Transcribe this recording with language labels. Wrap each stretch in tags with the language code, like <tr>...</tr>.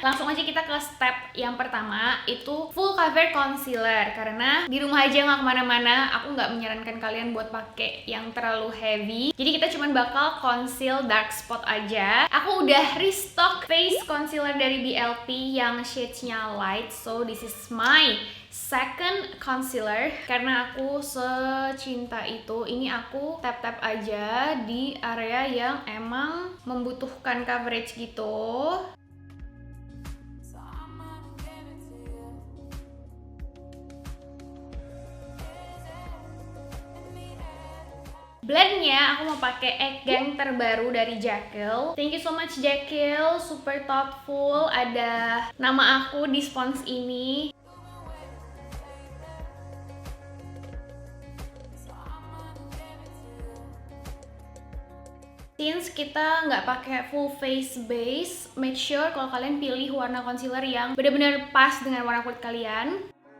<id>Langsung aja kita ke step yang pertama, itu full cover concealer. Karena di rumah aja nggak kemana-mana, aku nggak menyarankan kalian buat pakai yang terlalu heavy. Jadi kita cuman bakal conceal dark spot aja. Aku udah restock face concealer dari BLP yang shades-nya light.</id> <en>So this is my second concealer.</en> <id>Karena aku secinta itu, ini aku tap-tap aja di area yang emang membutuhkan coverage gitu. Blendnya aku mau pakai Egg Gang terbaru dari Jekyll.</id> <en>Thank you so much Jekyll, super thoughtful.</en> <id>Ada nama aku di spons ini. Since kita nggak pakai full face base, make sure kalau kalian pilih warna concealer yang benar-benar pas dengan warna kulit kalian.</id>